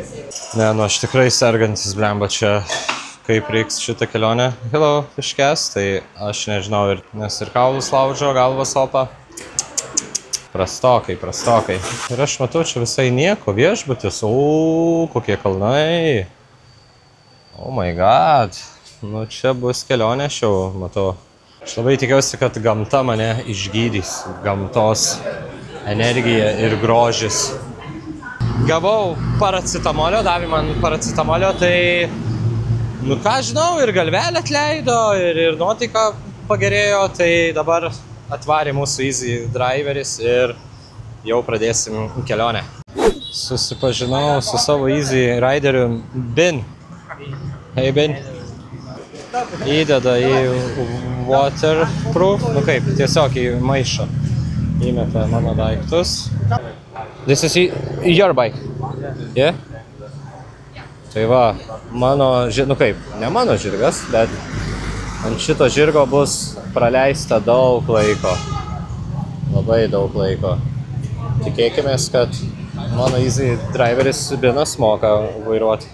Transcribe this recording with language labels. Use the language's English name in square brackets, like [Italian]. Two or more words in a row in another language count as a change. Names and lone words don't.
[Lithuanian] Ne, nu aš tikrai sergantis, blemba, čia kaip reiks šitą kelionę. Hello, iškęs, tai aš nežinau, nes ir kaulus laužo, galvas opa. Prastokai. Ir aš matau, čia visai nieko, viešbutis, kokie kalnai. [English] Oh my god, [Lithuanian] nu čia bus kelionė, aš jau matau. Aš labai tikiuosi, kad gamta mane išgydys, gamtos energija ir grožis. Gavau paracetamolio, davė man paracetamolio, tai, nu ką žinau, ir galvelę atleido, ir nuotaika pagerėjo, tai dabar atvarė mūsų Easy driveris ir jau pradėsim kelionę. Susipažinau su savo Easy rideriu Ben. [English] Hey Ben. [Lithuanian] Įdeda į waterproof, nu kaip, tiesiog į maišą. Įmeta mano daiktus. [English] This is your bike? Yeah? [Lithuanian] Tai va, mano, nu kaip, ne mano žirgas, bet ant šito žirgo bus praleista daug laiko. Labai daug laiko. Tikėkimės, kad mano Easy driveris Benas moka vairuoti.